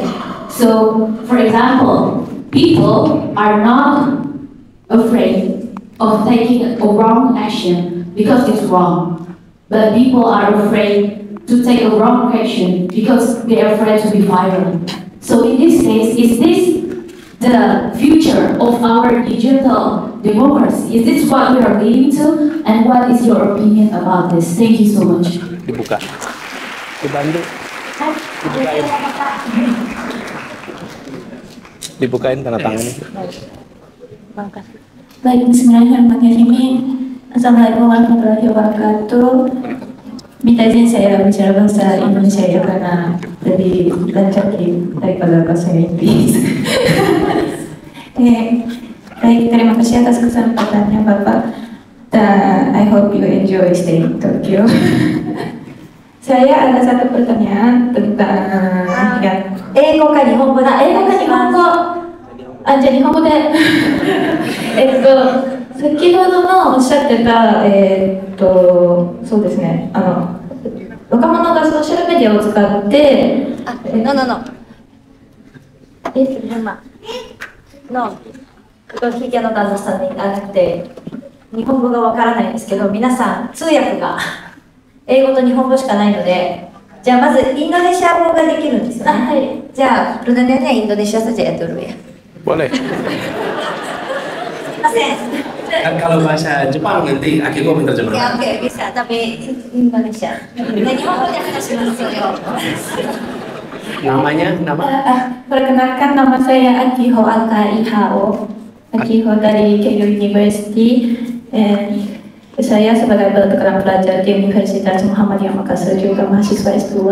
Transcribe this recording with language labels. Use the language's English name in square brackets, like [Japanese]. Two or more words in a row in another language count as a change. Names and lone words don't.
[English] So, for example, people are not afraid of taking a wrong action because it's wrong, but people are afraid to take a wrong action because they are afraid to be viral. So in this case, is this the future of our digital democracy? Is this what we are leading to? And what is your opinion about this? Thank you so much. [Indonesian] Dibuka. Dibantu. Dibukain. Dibukain tanda tangannya. Baik, bismillahirrahmanirrahim. [Arabic] السلام عليكم ورحمة الله وبركاته. [Indonesian] Minta izin saya bicara bahasa Indonesia ya karena lebih lancar daripada bahasa Inggris. Baik, terima kasih atas kesempatannya Bapak. [English] Dan I hope you enjoy staying in Tokyo. [Indonesian] Saya ada satu pertanyaan tentang ya. [Japanese] 英語か日本語だ。英語か日本語。あ、じゃあ日本語で。先ほどのおっしゃってた、そうですね、若者がソーシャルメディアを使って、 [English] No. No. [Japanese] 聞きの旦那さんになくて、日本語がわからないんですけど、皆さん、通訳が英語と日本語しかないので、じゃあまずインドネシア語ができるんですよね。はい。 [Indonesian] じゃあ、Lunanya Indonesia saja ya dulu ya. Boleh. [Japanese] すいません。 [Indonesian] Kan kalau bahasa Jepang nanti Akiko minta Ya, jemaah. oke, bisa, tapi Indonesia. Dan Nihongo-nya kasih yo. Namanya, nama? Perkenalkan, nama saya Akiho Alka-Ihao. Akiho dari Keio University. Saya sebagai kedokteran pelajar di Universitas Muhammadiyah Makassar, juga mahasiswa S2.